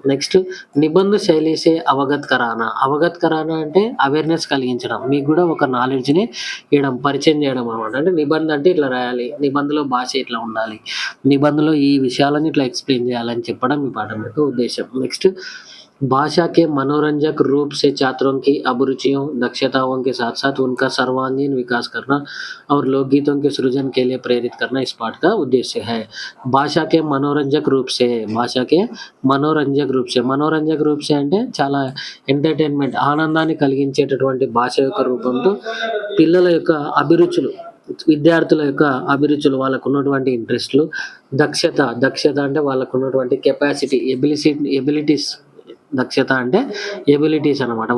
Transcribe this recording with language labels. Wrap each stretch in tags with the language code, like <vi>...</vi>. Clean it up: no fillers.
<te>Next,</te> <hi>నిబంధ శైలిసే అవగత్ కరానా</hi> <te>అంటే awareness కలిగించడం, మీకు కూడా ఒక నాలెడ్జ్ని ఇవ్వడం, పరిచయం చేయడం అనమాట. అంటే నిబంధ అంటే ఇట్లా రాయాలి, నిబంధనలో భాష ఇట్లా ఉండాలి, నిబంధనలో ఈ విషయాలని ఇట్లా ఎక్స్ప్లెయిన్ చేయాలని చెప్పడం ఈ పాఠం యొక్క ఉద్దేశం. నెక్స్ట్,</te> <hi>भाषा के मनोरंजक रूप से छात्रों की अभिरुचियों, दक्षताओं के साथ-साथ उनका सर्वांगीण विकास करना और लोकगीतों के सृजन के लिए प्रेरित करना इस पाठ का उद्देश्य है।</hi> <te>భాష</te> <hi>के मनोरंजक रूप से,</hi> <te>భాష</te> <hi>के మనోరంజక రూప్ సే</hi> <te>అంటే చాలా ఎంటర్‌టైన్‌మెంట్ ఆనందాన్ని కలిగించేటటువంటి భాష యొక్క రూపంతో పిల్లల యొక్క అభిరుచులు, విద్యార్థుల యొక్క అభిరుచులు, వాళ్ళకున్నటువంటి ఇంట్రెస్ట్‌లు, దక్షత అంటే వాళ్ళకున్నటువంటి కెపాసిటీ, ఎబిలిటీస్, దక్షత అంటే ఎబిలిటీస్ అనమాట.</te>